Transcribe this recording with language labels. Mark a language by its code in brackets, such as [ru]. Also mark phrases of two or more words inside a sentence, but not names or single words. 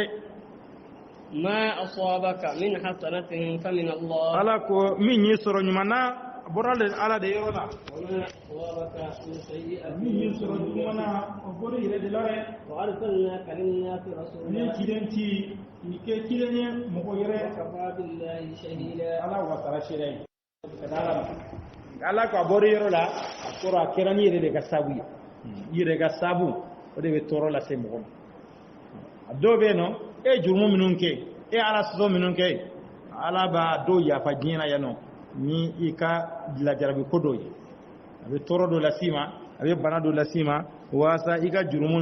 [ar] ما أصابك من حسنة فمن الله [bm] ala ko min y'i sɔrɔ ɲuman na a bɔra ala de yɔrɔ la [ar] وما أصابك من سيئة [bm] min y'i sɔrɔ juguman na o bɔra i yɛrɛ de la dɛ [ar] وأرسلناك للناس [bm] ni [ar] رسولا [bm] ciden ci i kɛ ciden ye mɔgɔ yɛrɛ [ar] وكفى بالله شهيدا [bm] ala wasara seere ye ka da ala ma ala ko a bɔra yɔrɔ la a kɔrɔ a kɛra ni yɛrɛ de ka sabu ye i yɛrɛ ka sabu o de bɛ tɔɔrɔ lase mɔgɔ ma a dɔw bɛ yen nɔ e jurumu minnu kɛ e ala sɔsɔ minnu kɛ ala b'a dɔw yafa diɲɛ na yan nɔ ni i ka lajarabi ko dɔw ye a bɛ tɔɔrɔ dɔ las'i ma a bɛ bana dɔ las'i ma walasa i ka jurumu